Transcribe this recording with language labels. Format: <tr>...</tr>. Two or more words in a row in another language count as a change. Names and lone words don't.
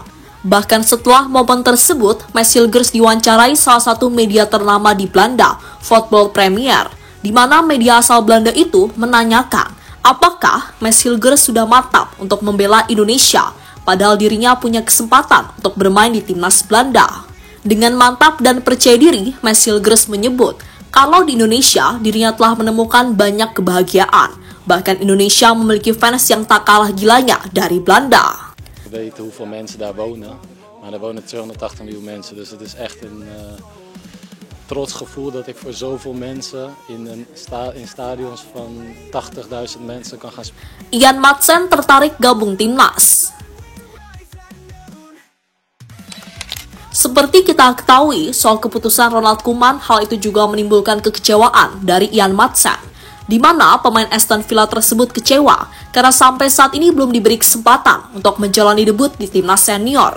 <id>Bahkan setelah momen tersebut, Mes Hilgers diwawancarai salah satu media ternama di Belanda, Football Premier, di mana media asal Belanda itu menanyakan apakah Mes Hilgers sudah mantap untuk membela Indonesia, padahal dirinya punya kesempatan untuk bermain di timnas Belanda. Dengan mantap dan percaya diri, Mes Hilgers menyebut kalau di Indonesia dirinya telah menemukan banyak kebahagiaan. Bahkan Indonesia memiliki fans yang tak kalah gilanya dari Belanda.</id> <nl>Weten hoeveel mensen daar wonen, maar er wonen 280 miljoen mensen, dus het is echt een trots gevoel dat ik voor zoveel mensen in stadions van 80.000 mensen kan gaan spelen.</nl> <id>Ian Madsen tertarik gabung timnas. Seperti kita ketahui, soal keputusan Ronald Koeman, hal itu juga menimbulkan kekecewaan dari Ian Madsen, di mana pemain Aston Villa tersebut kecewa karena sampai saat ini belum diberi kesempatan untuk menjalani debut di timnas senior.</id>